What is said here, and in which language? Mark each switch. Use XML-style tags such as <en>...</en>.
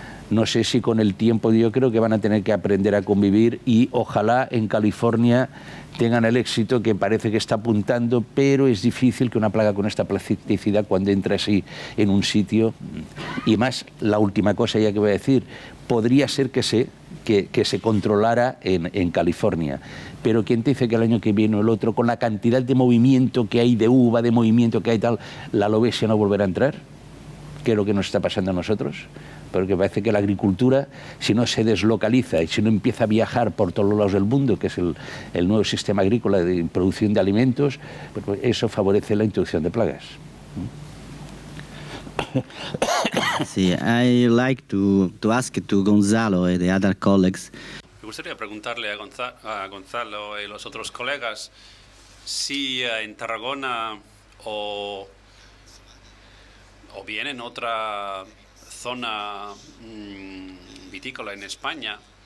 <es>No sé si con el tiempo, yo creo que van a tener que aprender a convivir, y ojalá en California tengan el éxito que parece que está apuntando, pero es difícil que una plaga con esta plasticidad, cuando entra así en un sitio, y más, la última cosa ya que voy a decir, podría ser que se controlara en California, pero ¿quién te dice que el año que viene o el otro, con la cantidad de movimiento que hay de uva, de movimiento que hay tal, la lobesia no volverá a entrar? ¿Qué es lo que nos está pasando a nosotros? Porque parece que la agricultura, si no se deslocaliza y si no empieza a viajar por todos los lados del mundo, que es el nuevo sistema agrícola de producción de alimentos, pues eso favorece la introducción de plagas.</es> <en>Sí, I like to ask to Gonzalo and the other colleagues.</en> <es>Me gustaría preguntarle a Gonzalo y los otros colegas si en Tarragona o bien en otra zona vitícola en España,</es>